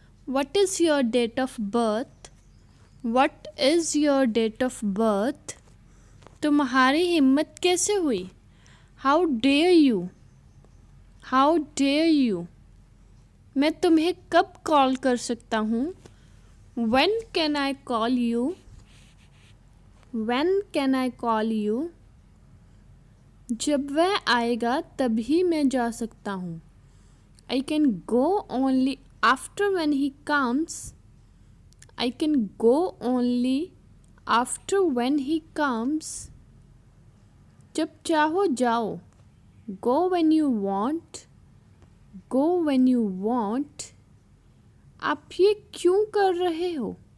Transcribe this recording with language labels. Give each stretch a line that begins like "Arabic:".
English: What is your date of birth? What is your date of birth?
Hindi: तुम्हारी हिम्मत कैसे हुई?
English: How dare you? How dare you?
Hindi: मैं तुम्हें कब कॉल कर सकता हूँ?
English: When can I call you? When can I call you?
Hindi: जब वह आएगा तभी मैं जा सकता हूँ.
English: I can go only after when he comes. I can go only after when he comes.
Hindi: जब चाहो जाओ.
English: Go when you want. Go when you want.
Hindi: आप ये क्यों कर रहे हो?